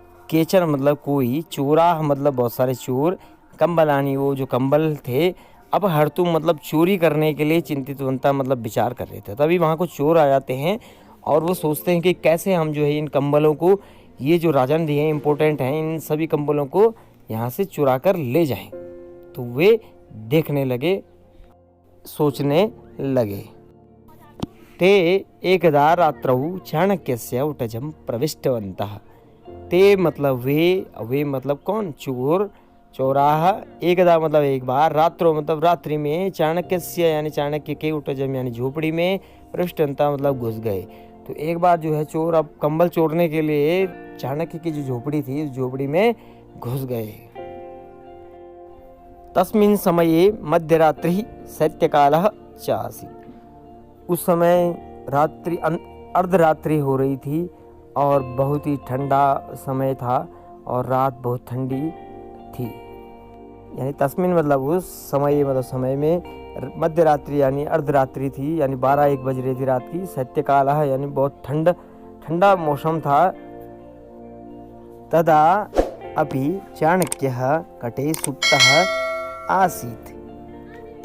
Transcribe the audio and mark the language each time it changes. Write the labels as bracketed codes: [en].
[hi] केचन मतलब कोई, चोराह मतलब बहुत सारे चोर, कंबलानी वो जो कंबल थे, अपहर्तुम मतलब चोरी करने के लिए चिंतितवन्तः मतलब विचार कर रहे थे। तभी वहाँ को चोर आ जाते हैं और वो सोचते हैं कि कैसे हम जो है इन कंबलों को, ये जो राजा ने दिए हैं इम्पोर्टेंट हैं, इन सभी कंबलों को यहाँ से चुरा कर ले जाएं। तो वे देखने लगे, सोचने लगे। [sa] ते एकदा रात्रौ चाणक्यस्य उटजं प्रविष्टवन्तः। [hi] ते मतलब वे मतलब कौन, चोर, चौराहा, एकदा मतलब एक बार, रात्रो मतलब रात्रि में, चाणक्यस्य यानी चाणक्य के, उटजम यानी झोपड़ी में, प्रविष्टवन्तः मतलब घुस गए। तो एक बार जो है चोर अब कंबल चोरने के लिए चाणक्य की जो झोपड़ी थी उस झोपड़ी में घुस गए। [sa] तस्मिन् समये मध्यरात्रि शैत्यकालः च आसीत्। [hi] उस समय रात्रि अर्धरात्रि हो रही थी और बहुत ही ठंडा समय था और रात बहुत ठंडी थी। यानी तस्मिन मतलब उस समय, मतलब समय में, मध्य रात्रि यानी अर्धरात्रि थी, यानी 12-1 बज रही थी रात की। शैत्यकाल है यानी बहुत ठंडा मौसम था। [sa] तदा अपि चाणक्यः कटे सुप्तः आसीत्।